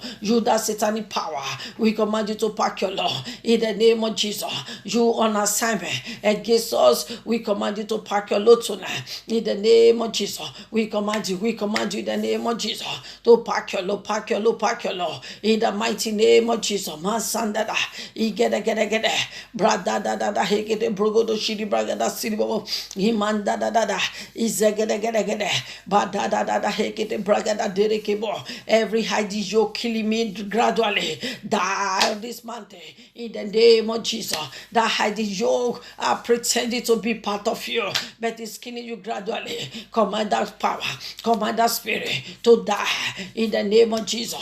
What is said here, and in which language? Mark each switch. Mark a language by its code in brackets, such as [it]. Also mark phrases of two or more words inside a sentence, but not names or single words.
[en] You that satanic power, we command you to pack your law in the name of Jesus. You on assignment against us, we command you to pack your law tonight in the name of Jesus. We command you in the name of Jesus to pack your law in the mighty name of Jesus. Masandada igede brada da hegede brogodo shidi bragada siribo imanda da izegede bada da hegede bragada derekebo. Every hiding yoke killing me gradually die this month in the name of Jesus. That hiding yoke are pretending to be part of you, but it's killing you gradually. Command that power, command that spirit to die in the name of Jesus.